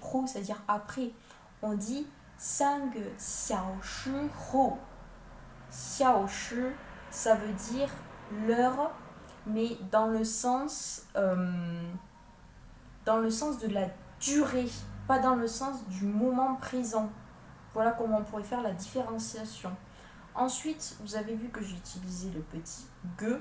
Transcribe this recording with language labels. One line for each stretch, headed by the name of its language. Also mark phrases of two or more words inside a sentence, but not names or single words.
French: Ho, c'est-à-dire après. On dit
Chinese: 3 个小时后.
French: 小时, ça veut dire l'heure, mais dans le sens de la durée, pas dans le sens du moment présent. Voilà comment on pourrait faire la différenciation. Ensuite, vous avez vu que j'ai utilisé le petit ge.